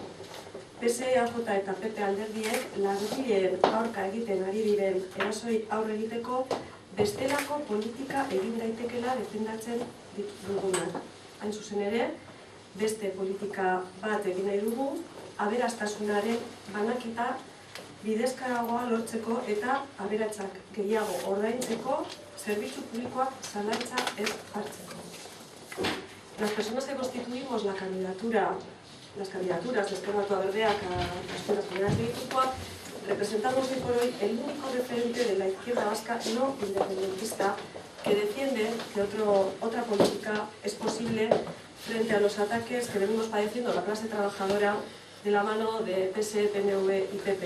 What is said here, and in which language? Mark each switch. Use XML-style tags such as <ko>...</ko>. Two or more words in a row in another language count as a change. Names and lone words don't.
<eu>PSE, AJ eta PP alderdiek langileen aurka egiten ari diren erasoi aurre egiteko bestelako politika egin daitekela defendatzen dugunak. Hain zuzen ere, beste politika bat egin nahi dugu, aberastasunaren banaketa bidezkaragoa lortzeko eta aberatsak gehiago ordaintzeko zerbitzu publikoak zalantza ez hartzeko.</eu> <es>Las personas que constituimos las candidaturas de Ezker Batua Berdeak a las Juntas Generales de Gipuzkoa representamos hoy por hoy el único referente de la izquierda vasca no independentista que defiende que otra política es posible frente a los ataques que venimos padeciendo la clase trabajadora de la mano de PSE, PNV y PP.</es>